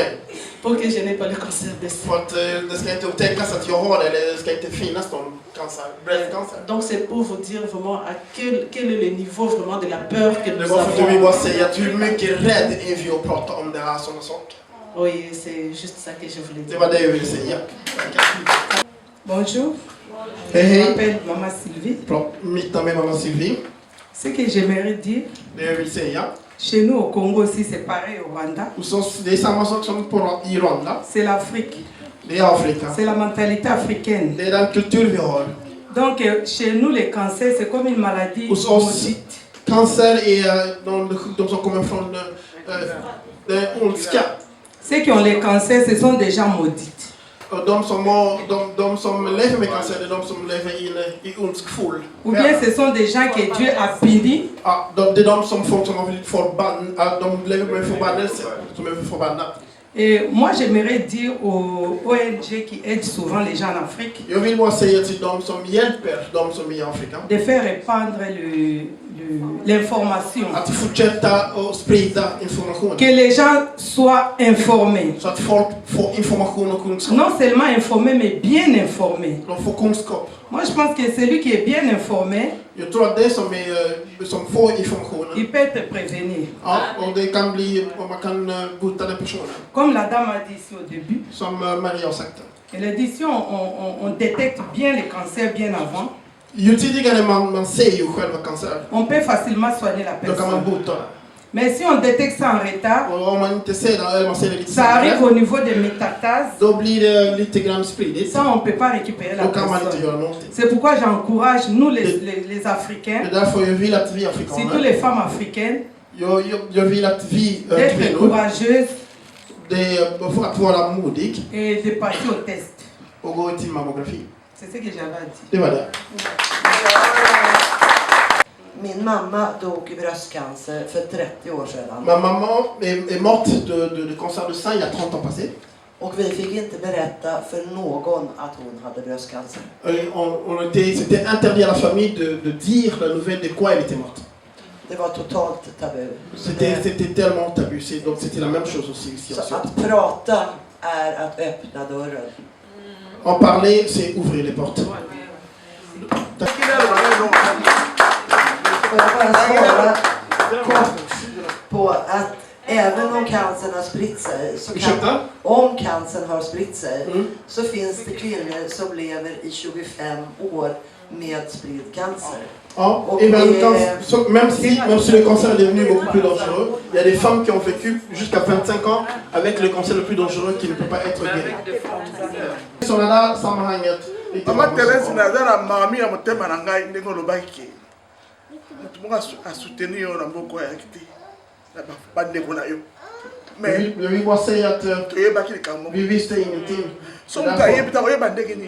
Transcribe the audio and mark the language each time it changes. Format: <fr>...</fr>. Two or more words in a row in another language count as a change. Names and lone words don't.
<fr>pour que je n'ai pas le cancer de sein.</fr> <sv>För att det ska inte upptäckas att jag har det, eller det ska inte finnas någon cancer, bröstcancer.</sv> <fr>Donc c'est pour vous dire vraiment à quel est le niveau vraiment de la peur que</fr> <sv>Det</sv> <fr>nous</fr> <sv>var för att jag vill bara</sv> <fr>avons.</fr> <sv>säga att hur mycket rädd är vi att prata om det här sådana saker.</sv> <fr>Oui, c'est juste ça que je voulais</fr> <sv>Det</sv> <fr>dire.</fr> <sv>var det jag ville säga.</sv> <fr>Bonjour,</fr> <sv>Hej</sv> <fr>je</fr> <sv>hej.</sv> <fr>m'appelle Maman Sylvie.</fr> <sv>Mitt namn är mamma Sylvie.</sv> <fr>Ce que j'aimerais dire,</fr> <sv>Det jag vill säga.</sv> <fr>chez nous au Congo aussi, c'est pareil au Rwanda,</fr> <sv>Hos oss, det är samma sak som i Rwanda.</sv> <fr>c'est l'Afrique,</fr> <sv>Det är Afrika.</sv> <fr>c'est la mentalité africaine.</fr> <sv>Det är den kultur vi har.</sv> <fr>Donc chez nous, les cancers, c'est comme une maladie</fr> <sv>Hos oss,</sv> <fr>maudite.</fr> <sv>cancer är de sjukdomar som kommer från ondska.</sv> <fr>Ceux qui ont les cancers, ce sont des gens maudits.</fr> <sv>Och de som lever med cancer, det är de som lever i ondskfull.</sv> <fr>Ou bien ce sont des gens que Dieu a punis.</fr> <sv>Ja, det är de som folk som har blivit förbannade, de lever med förbannelse, som är förbannade.</sv> <fr>Et moi, j'aimerais dire aux ONG qui aident souvent les gens en Afrique</fr> <sv>Jag vill bara säga till de som hjälper de som är i Afrika,</sv> <fr>de faire répandre l'information.</fr> <sv>att fortsätta och sprida information.</sv> <fr>Que les gens soient informés.</fr> <sv>Så att folk får information och kunskap.</sv> <fr>Non seulement informés, mais bien informés.</fr> <sv>De får kunskap.</sv> <fr>Moi, je pense que celui qui est bien informé,</fr> <sv>Jag tror att det som får informationen,</sv> <fr>il peut être prévenu.</fr> <sv>ja, och det kan bli, och man kan bota den personen.</sv> <fr>Comme la dame a dit ici au début,</fr> <sv>Som Maria har sagt.</sv> <fr>elle a dit si on détecte bien les cancers bien avant,</fr> <sv>Ju tidigare man ser ju själva cancer,</sv> <fr>on peut facilement soigner la</fr> <sv>då kan man</sv> <fr>personne.</fr> <sv>bota den.</sv> <fr>Mais si on détecte ça en retard,</fr> <sv>Och om man inte ser det, eller man ser det lite</sv> <fr>ça arrive</fr> <sv>senare,</sv> <fr>au niveau des métastases,</fr> <sv>då blir det lite grann spridigt.</sv> <fr>ça on ne peut pas récupérer la</fr> <sv>Då kan man inte</sv> <fr>personne.</fr> <sv>göra någonting.</sv> <fr>C'est pourquoi j'encourage, nous les Africains,</fr> <sv>Det är därför jag vill att vi</sv> <fr>surtout</fr> <sv>afrikaner,</sv> <fr>les femmes africaines,</fr> <sv>jag vill att vi</sv> <fr>d'être</fr> <sv>kvinnor,</sv> <fr>courageuses</fr> <sv>för att vara modig</sv> <fr>et de passer au test.</fr> <sv>och gå till mammografi.</sv> <fr>C'est ce que j'avais à dire.</fr> <sv>Det var det. Min mamma dog i bröstcancer för 30 år sedan.</sv> <fr>Ma maman est morte de cancer du sein il y a 30 ans passé.</fr> <sv>Och vi fick inte berätta för någon att hon hade bröstcancer.</sv> <fr>C'était interdit à la famille de dire la nouvelle de quoi elle était morte.</fr> <sv>Det var totalt tabu.</sv> <fr>C'était tellement tabu, donc c'était la même chose aussi ici en</fr> <sv>Så</sv> <fr>Suède.</fr> <sv>att prata är att öppna dörren.</sv> <fr>En parler, c'est ouvrir les portes.</fr> <sv>Får jag bara svara kort på att även om cancern har spritt sig, om cancern har spritt sig, så finns det kvinnor som lever i 25 år med spridd cancer. Ja,</sv> <fr>et même si le cancer est devenu beaucoup plus dangereux, il y a des femmes qui ont vécu jusqu'à 25 ans avec le cancer le plus dangereux qui ne peut pas être guéri.</fr> <sv>Sonada sammanhanget.</sv> <ln>Mama Thérèse nazara mami ya motema na ngai ndenge olobaki ke moto moko asoutenir yo na mboko ya kiti na bandeko na yo mais</ln> <sv>Jag vill bara säga att</sv> <ln>toyebaki likambo</ln> <sv>vi visste ingenting.</sv> <ln>so moto ayebi ta koyeba ndenge nini</ln>